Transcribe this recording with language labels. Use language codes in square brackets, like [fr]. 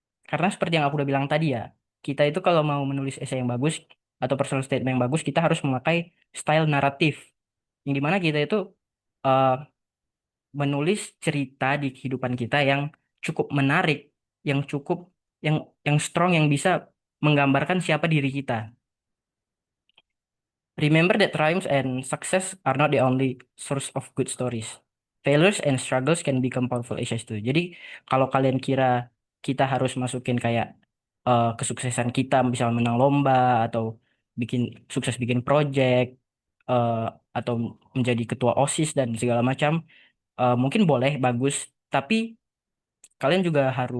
[id] Karena seperti yang aku udah bilang tadi ya, kita itu kalau mau menulis esai yang bagus atau personal statement yang bagus, kita harus memakai style naratif. Yang dimana kita itu eh, menulis cerita di kehidupan kita yang cukup menarik, yang cukup yang yang strong, yang bisa menggambarkan siapa diri kita. [en] Remember that triumphs and success are not the only source of good stories. Failures and struggles can become powerful essays too. [id] Jadi kalau kalian kira kita harus masukin kayak kesuksesan kita, misalnya menang lomba atau sukses bikin project eh, atau menjadi ketua OSIS dan segala macam, mungkin boleh bagus, tapi kalian juga